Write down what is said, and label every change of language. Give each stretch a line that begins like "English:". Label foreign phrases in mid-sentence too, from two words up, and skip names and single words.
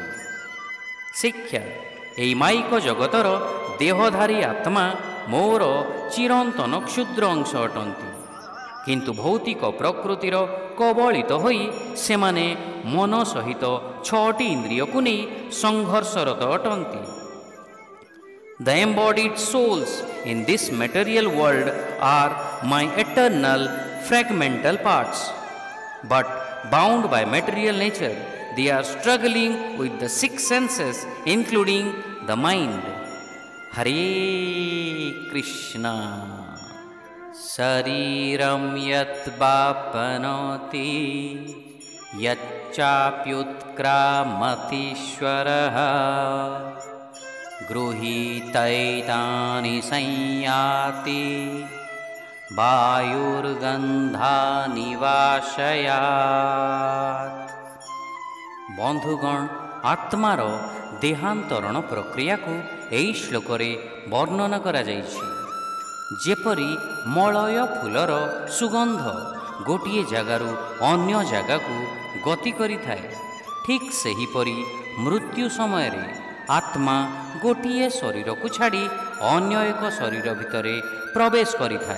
Odia: ଶିକ୍ଷା, ଏହି ମାଇକ ଜଗତର ଦେହଧାରୀ ଆତ୍ମା ମୋର ଚିରନ୍ତନ କ୍ଷୁଦ୍ର ଅଂଶ ଅଟନ୍ତି, କିନ୍ତୁ ଭୌତିକ ପ୍ରକୃତିର କବଳିତ ହୋଇ ସେମାନେ ମନ ସହିତ ଛଅଟି ଇନ୍ଦ୍ରିୟକୁ ନେଇ ସଂଘର୍ଷରତ ଅଟନ୍ତି।
English: The embodied souls in this material world are my eternal fragmental parts, but bound by material nature, they are struggling with the six senses, including the mind.
Sanskrit: हरे कृष्ण. शरीरं यदवाप्नोति यच्चाप्युत्क्रामतीश्वरः गृहीतैतानि संयाति वायुर्गन्धानि वाशयात्।
Odia: ବନ୍ଧୁଗଣ, ଆତ୍ମାର ଦେହାନ୍ତରଣ ପ୍ରକ୍ରିୟାକୁ ଏହି ଶ୍ଲୋକରେ ବର୍ଣ୍ଣନା କରାଯାଇଛି। ଯେପରି ମଳୟ ଫୁଲର ସୁଗନ୍ଧ ଗୋଟିଏ ଜାଗାରୁ ଅନ୍ୟ ଜାଗାକୁ ଗତି କରିଥାଏ, ଠିକ୍ ସେହିପରି ମୃତ୍ୟୁ ସମୟରେ ଆତ୍ମା ଗୋଟିଏ ଶରୀରକୁ ଛାଡ଼ି ଅନ୍ୟ ଏକ ଶରୀର ଭିତରେ ପ୍ରବେଶ କରିଥାଏ।